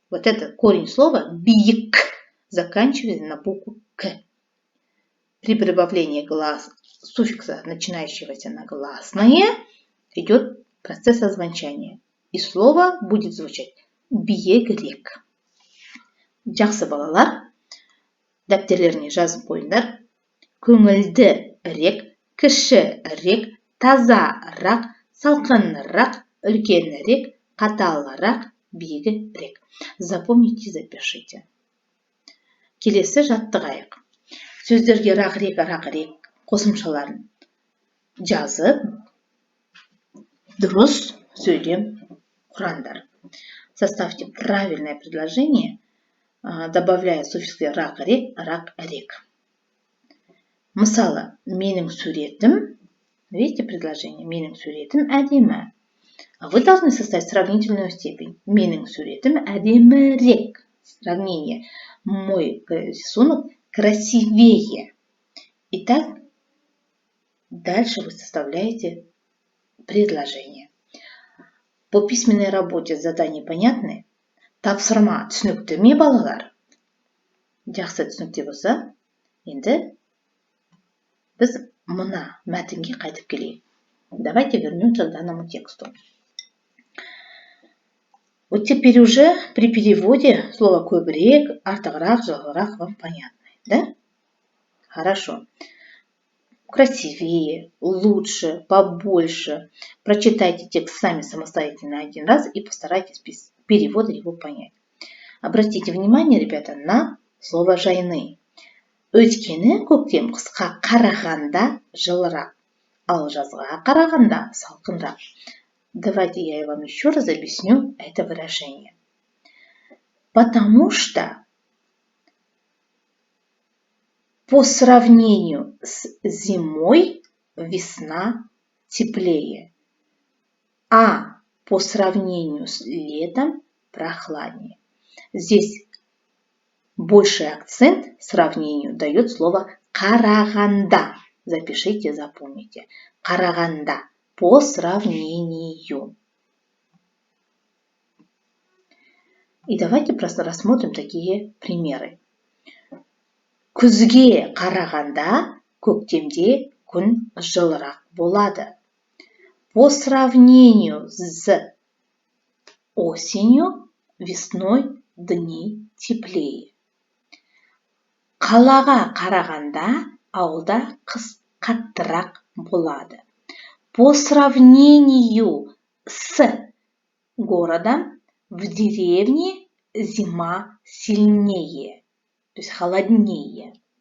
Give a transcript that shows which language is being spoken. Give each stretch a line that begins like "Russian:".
Russian: Вот это корень слова бик заканчивается на букву к. При прибавлении суффикса, начинающегося на гласное, идет процесс озвончания. И слово будет звучать биегрек.
Kazakh: Жақсы балалар, дәптерлеріне жазып қойыңдар. Көңілдірек, кішірек, тазарақ, салқынырақ, үлкенірек, қаталырақ, биігірек.
Russian: Запомните, запишите.
Kazakh: Келесі жаттығайық. Сөздерге рақ-рек, рақ-рек қосымшаларын жазып, дұрыс сөйлем құраңдар.
Russian: Составьте правильное предложение, добавляя суффиксы рақ-рек, рақ-рек.
Kazakh: Мысалы, менің суретім,
Russian: видите предложение,
Kazakh: менің суретім әдемі.
Russian: А вы должны составить сравнительную степень.
Kazakh: Менің суретім әдемірек.
Russian: Сравнение. Мой рисунок красивее. Итак, дальше вы составляете предложение. По письменной работе задания понятны?
Kazakh: Тапсырма түсінікті ме, балалар? Жақсы түсінікті болса, енді біз мына мәтінге қайтып келейік.
Russian: Давайте вернемся к данному тексту. Вот теперь уже при переводе слово
Kazakh: көбірек, артығырақ, жағырақ
Russian: вам понятно, да? Хорошо. Красивее, лучше, побольше. Прочитайте текст сами самостоятельно один раз и постарайтесь без перевода его понять. Обратите внимание, ребята, на слово жайны.
Kazakh: Өйткені көктем қысқа қарағанда жылырақ, ал жазға қарағанда салқынрақ.
Russian: Давайте я вам еще раз объясню это выражение. Потому что по сравнению с зимой весна теплее, а по сравнению с летом прохладнее. Здесь больший акцент сравнению дает слово қарағанда. Запишите, запомните. Қарағанда. По сравнению. И давайте просто рассмотрим такие примеры.
Kazakh: Күзге қарағанда көктемде күн жылырақ болады.
Russian: По сравнению с осенью, весной дни теплее.
Kazakh: Қалаға қарағанда ауылда қыс қаттырақ болады.
Russian: По сравнению с городом, в деревне зима сильнее, то есть холоднее.